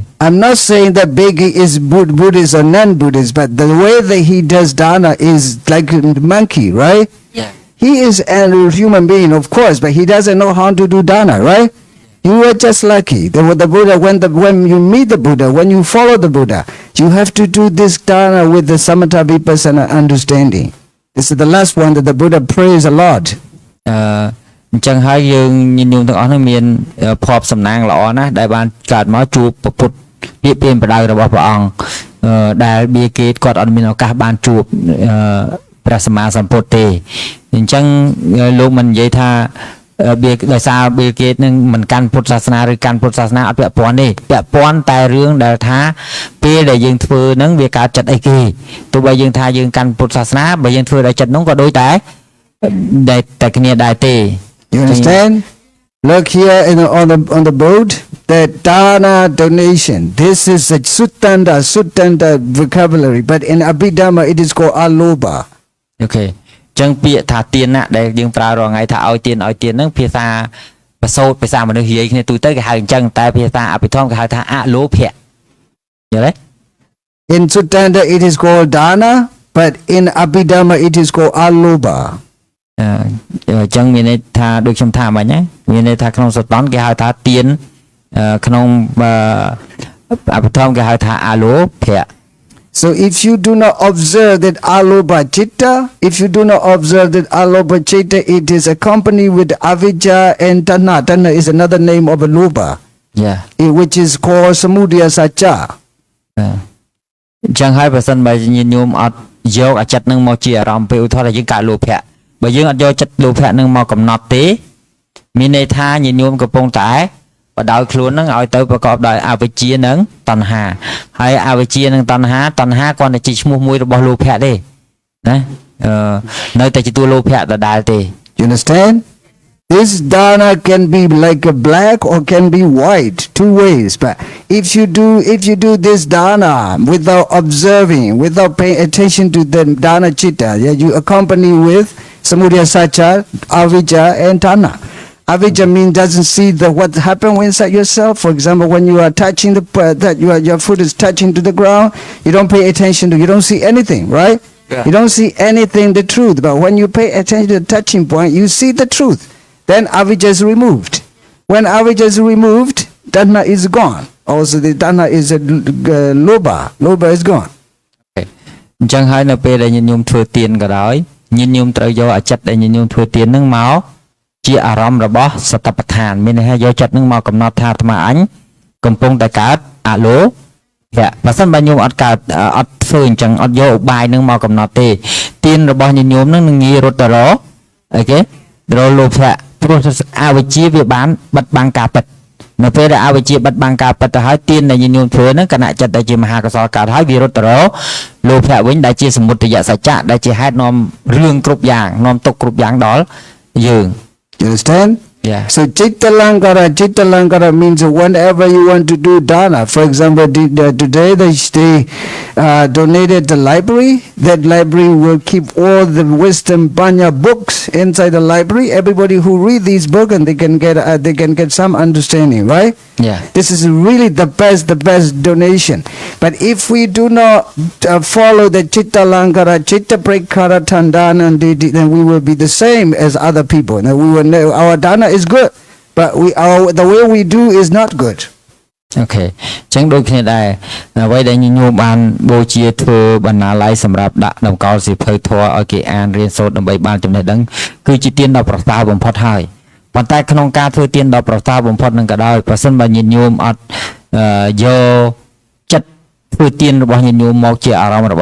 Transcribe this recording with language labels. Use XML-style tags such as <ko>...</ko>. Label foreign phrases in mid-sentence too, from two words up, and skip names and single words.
<en>I'm not saying that Bhikkhु is Buddhist or non-Buddhist, but the way that he does dana is like a monkey, right? Yeah. He is a human being, of course, but he doesn't know how to do dana, right? You are just lucky. The Buddha, when you meet the Buddha, when you follow the Buddha, you have to do this dana with the</en> <pi>samatha vipassana</pi> <en>understanding. This is the last one that the Buddha prays a lot.</en> <km>អញ្ចឹងហើយយើងញញោមទាំងអស់ហ្នឹងមានភ័ព្វសំណាងល្អណាស់ដែលបានកើតមកជួបពុទ្ធពាក្យពេញបដៅ របស់ព្រះអង្គដែលបៀគេគាត់អត់មានឱកាសបានជួបព្រះសម្មាសម្ពុទ្ធទេអញ្ចឹងលោកមិននិយាយថាដោយសារបៀគេនឹងមិនកាន់ពុទ្ធសាសនាឬកាន់ពុទ្ធសាសនាអត់ពាក់ព័ន្ធទេពាក់ព័ន្ធតែរឿងដែលថាពេលដែលយើងធ្វើហ្នឹងវាកើតចិត្តអីគេទោះបីយើងថាយើងកាន់ពុទ្ធសាសនាបើយើងធ្វើដោយចិត្តហ្នឹងក៏ដូចតែគ្នាដែរទេ</km> <en>You understand? Look here on the board, the dana donation. This is a suttanta vocabulary, but in Abhidhamma it is called aloba. Okay.</en> <km>អញ្ចឹងពាក្យថាទានណាដែលយើងប្រើរាល់ថ្ងៃថាឲ្យទានហ្នឹងភាសាប្រសូតភាសាមនុស្សនិយាយគ្នាទូទៅគេហៅអញ្ចឹងតែភាសាអភិធម្មគេហៅថាអលោភៈយល់ទេ</km> <en>In suttanta it is called dana, but in Abhidhamma it is called aloba.</en> <km>អញ្ចឹងមានន័យថាដូចខ្ញុំថាមិញណាមានន័យថាក្នុងសតនគេហៅថាទៀនក្នុងអភិធម្មគេហៅថាអលោភៈ</km> <en>So if you do not observe that</en> <pi>aloba chitta,</pi> <en>it is accompanied with avijja and tanha. Tanha is another name of a loba. Yeah. Which is called</en> <pi>samudaya sacca.</pi> <km>អញ្ចឹងហើយបើសិនបើញាតិញោមអត់យកអាចិតនឹងមកជាអារម្មណ៍ពេលឧទាហរណ៍ថាយើងកើតលោភៈបើយើងអត់យកចិត្តលោភៈនឹងមកកំណត់ទេមានន័យថាញាតិញោមកំពុងតែបដោយខ្លួននឹងឲ្យទៅប្រកបដោយអវិជ្ជានិងតណ្ហាហើយអវិជ្ជានិងតណ្ហាគ្រាន់តែជាឈ្មោះមួយរបស់លោភៈទេណានៅតែជាតួលោភៈដដែលទេ</km> <en>You understand? This dana can be like a black or can be white, two ways. But if you do this dana without observing, without paying attention to the</en> <pi>dana chitta,</pi> <en>yeah, you accompany with</en> <pi>samudaya sacha,</pi> <en>avijja, and tanha. Avijja means doesn't see what happened inside yourself. For example, when you are touching your foot is touching to the ground, you don't pay attention to, you don't see anything, right? Yeah. You don't see anything, the truth. But when you pay attention to the touching point, you see the truth. Then avijja is removed. When avijja is removed, tanha is gone. Also, the tanha is a loba. Loba is gone.</en> <km>អញ្ចឹងហើយនៅពេលដែលញាតិញោមធ្វើទានក៏ដោយញាតិញោមត្រូវយកអាចិត្តដែលញាតិញោមធ្វើទាននឹងមកជាអារម្មណ៍របស់សតិប្បដ្ឋានមានន័យថា យកចិត្តនឹងមកកំណត់ថាអាត្មាអញកំពុងតែកើតអលោភៈបើសិនបើញោមអត់កើតអត់ធ្វើអញ្ចឹងអត់យកឧបាយនឹងមកកំណត់ទេទានរបស់ញាតិញោមនឹងងាយរត់ទៅរកអីគេរកលោភៈព្រោះអវិជ្ជាវាបានបិទបាំងការពិតនៅពេលដែលអវិជ្ជាបិទបាំងការពិតទៅហើយទានដែលញាតិញោមធ្វើហ្នឹងគណៈចិត្តដែលជាមហាកុសលកើតហើយវារត់ទៅរកលោភៈវិញដែលជាសមុទយសច្ចៈដែលជាហេតុនាំរឿងគ្រប់យ៉ាងនាំទុកគ្រប់យ៉ាងដល់យើង</km> <en>You understand? Yeah. So</en> <pi>chitta lankara</pi> <en>means whenever you want to do dana. For example, today they donated the library. That library will keep all the wisdom panya books inside the library. Everybody who read these books and they can get some understanding, right? Yeah. This is really the best donation. But if we do not follow the</en> <pi>chitta lankara, chitta prakara tandana,</pi> <en>then we will be the same as other people. Now we will know our dana is good, but the way we do is not good. Okay.</en> <km>ចឹងដូចគ្នាដែរអ្វីដែលញញោមបានបូជាធ្វើបណ្ណាល័យសម្រាប់ដាក់តម្កល់សៀវភៅធម៌ឲ្យគេអានរៀនសូត្រដើម្បីបានចំណេះដឹងគឺជាទានដ៏ប្រសើរបំផុតហើយប៉ុ ន្តែក្នុងការធ្វើទានដ៏ប្រសើរបំផុតនឹងក៏ដោយប្រសិនបើញាតិញោមអត់យកចិត្តធ្វើទានរបស់ញាតិញោមមកជាអារម្មណ៍</km>